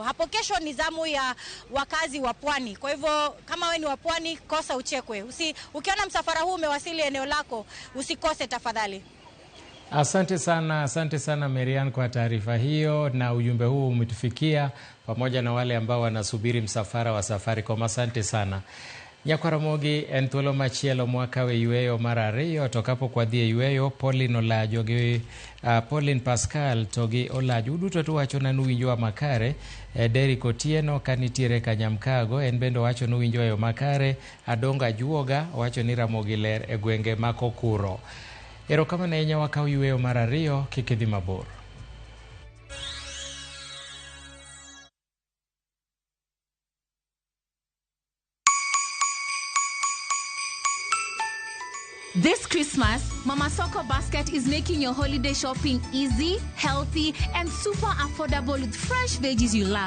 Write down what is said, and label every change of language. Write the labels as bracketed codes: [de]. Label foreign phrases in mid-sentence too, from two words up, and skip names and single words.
[sw] Hapo kesho ni zamu ya wakazi wa Pwani. Kwa hivyo kama wewe ni wa Pwani, kosa uchekwe. Ukiona msafara huu umewasili eneo lako, usikose tafadhali. Asante sana Marian kwa taarifa hiyo, na ujumbe huu umetufikia pamoja na wale ambao wanasubiri msafara wa Safaricom. Asante sana. [luo] Nyakaramogi en thuolo machielo mwaka we yueyo mar ariyo tokapo kwa dhie yueyo Pauline Olajo gi Pauline Pascal togi Olajo duto to wacho na nuwinjo makare. Derrick Otieno kanitiere Kanyamkago en bendo wacho nuwinjo yo makare. Adonga Juoga wacho ni Ramogi ler e gwenge makokuro. Erokamano ahinya wakaw yueyo mar ariyo, kik idhi mabor. [en] This Christmas, Mama Soko Basket is making your holiday shopping easy, healthy, and super affordable with fresh veggies you love.